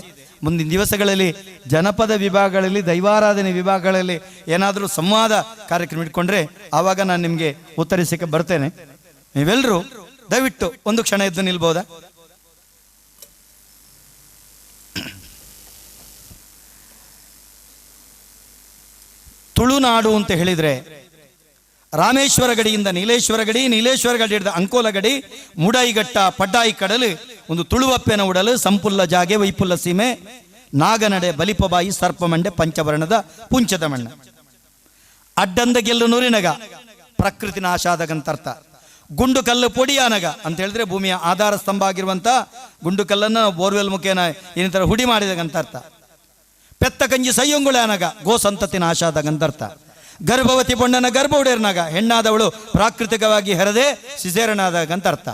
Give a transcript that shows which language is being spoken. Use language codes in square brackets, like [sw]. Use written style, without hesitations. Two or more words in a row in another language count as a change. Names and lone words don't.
[kn] ಮುಂದಿನ ದಿವಸಗಳಲ್ಲಿ ಜನಪದ ವಿಭಾಗಗಳಲ್ಲಿ, ದೈವಾರಾಧನೆ ವಿಭಾಗಗಳಲ್ಲಿ ಏನಾದರೂ ಸಂವಾದ ಕಾರ್ಯಕ್ರಮ ಇಟ್ಕೊಂಡ್ರೆ ಆವಾಗ ನಾನು ನಿಮಗೆ ಉತ್ತರಿಸಕ್ಕೆ ಬರ್ತೇನೆ. ನೀವೆಲ್ಲರೂ ದಯವಿಟ್ಟು ಒಂದು ಕ್ಷಣ ಎದ್ದು ನಿಲ್ಬೋದಾ? ತುಳುನಾಡು ಅಂತ ಹೇಳಿದ್ರೆ ರಾಮೇಶ್ವರ ಗಡಿಯಿಂದ ನೀಲೇಶ್ವರ ಗಡಿ, ನೀಲೇಶ್ವರ ಗಡಿ ಹಿಡಿದ ಅಂಕೋಲ ಗಡಿ, [tcy] ಮುಡಾಯಿಘಟ್ಟ, ಪಡ್ಡಾಯಿ ಕಡಲು, ಒಂದು ತುಳುವಪ್ಪೆನ ಉಡಲು, ಸಂಪುಲ್ಲ ಜಾಗೆ, ವೈಪುಲ್ಲ ಸೀಮೆ, ನಾಗನಡೆ, ಬಲಿಪಬಾಯಿ, ಸರ್ಪಮಂಡೆ, ಪಂಚವರ್ಣದ ಪುಂಚದ ಮಣ್ಣ, ಅಡ್ಡಂದ ಗೆಲ್ಲು ನುರಿನಗ, [kn] ಪ್ರಕೃತಿ ನಾಶ ಆದಗಂತರ್ಥ. [tcy] ಗುಂಡು ಕಲ್ಲು ಪೊಡಿಯಾನಗ [kn] ಅಂತ ಹೇಳಿದ್ರೆ ಭೂಮಿಯ ಆಧಾರ ಸ್ತಂಭ ಆಗಿರುವಂತ ಗುಂಡು ಕಲ್ಲನ್ನು ಬೋರ್ವೆಲ್ ಮುಖೇನ ಇನ್ನಿತರ ಹುಡಿ ಮಾಡಿದಗಂತರ್ಥ. [tcy] ಪೆತ್ತ ಕಂಜಿ ಸಯ್ಯಂಗುಳೆ ಅನಗ, [kn] ಗೋ ಸಂತತಿ ನಾಶ ಆದಗಂತರ್ಥ. [tcy] ಗರ್ಭವತಿ ಬೊಣ್ಣನ ಗರ್ಭ ಉಡೇರ್ನಾಗ, [kn] ಹೆಣ್ಣಾದವಳು ಪ್ರಾಕೃತಿಕವಾಗಿ ಹೆರದೆ ಸಿಸೇರನಾದಾಗಂತ ಅರ್ಥ.